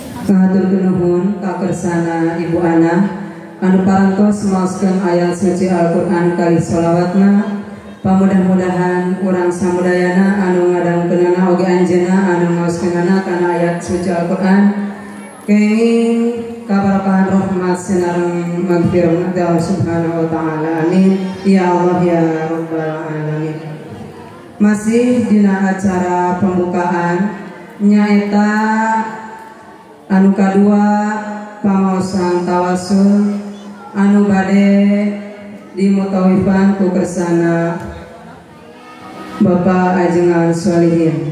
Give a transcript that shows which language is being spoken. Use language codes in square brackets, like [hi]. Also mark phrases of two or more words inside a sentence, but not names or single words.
[su] Ngahaturkeun nuhun ka kersana Ibu Ana anu parantos maoskeun ayat suci Al-Qur'an kali sholawatna. Pamudah-mudahan urang samudayana anu ngadangkeunana oge anjeunna anu ngaoskeunana kana ayat suci Al-Qur'an kenging kabarakahan rahmat sinareng magfirah Allah [ar] subhanahu wa ta'ala. Amin ya Allah ya rabbal alamin. [su] Masih dina acara pembukaan nyaeta anu kadua pamaosan tawasul anu bade dimutawifan ku kersana Bapak Ajengan Sholihin.